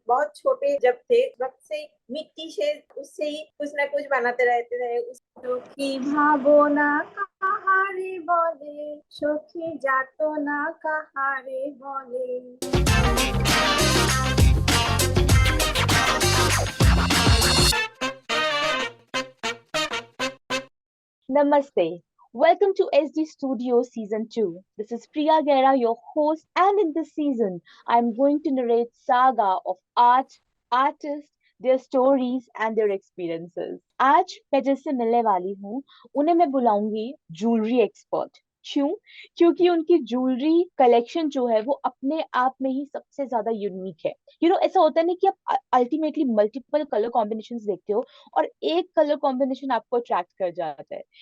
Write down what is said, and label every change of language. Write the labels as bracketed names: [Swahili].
[Hindi] बहुत छोटे जब थे वक्त से ही मिट्टी से उससे ही कुछ ना कुछ बनाते रहते थे। [Bangla] সখী ভাবো না কাহারে বলে, সখী যাতো না কাহারে বলে। [English] Namaste. Welcome to SD Studio Season 2. This is Priya Gera, your host, and in this season, I'm going to narrate saga of art, artists, their stories and their experiences. [Hindi] आज मैं जिससे मिलने वाली हूँ उन्हें मैं बुलाऊंगी ज्वेलरी एक्सपर्ट। क्यों? क्योंकि उनकी ज्वेलरी कलेक्शन जो है वो अपने आप में ही सबसे ज्यादा यूनिक है। ऐसा होता है ना कि आप अल्टीमेटली मल्टीपल कलर कॉम्बिनेशंस देखते हो और एक कलर कॉम्बिनेशन आपको अट्रैक्ट कर जाता है।